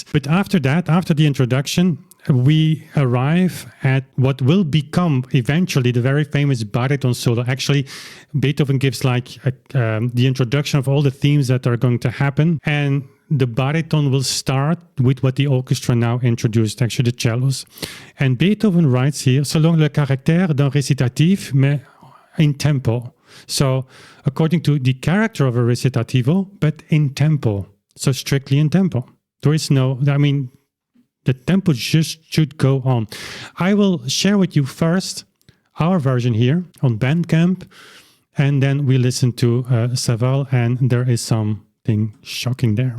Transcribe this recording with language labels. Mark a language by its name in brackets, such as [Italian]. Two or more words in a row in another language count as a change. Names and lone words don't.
[English] But after that, after the introduction, we arrive at what will become eventually the very famous baritone solo. Actually, Beethoven gives like the introduction of all the themes that are going to happen, and the baritone will start with what the orchestra now introduced, actually the cellos. And Beethoven writes here, [French] selon le caractère d'un récitatif, mais [Italian] in tempo. [English] So according to the character of a recitativo, but in tempo. So strictly in tempo. There is no, I mean, the tempo just should go on. I will share with you first our version here on Bandcamp, and then we listen to Savall, and there is something shocking there.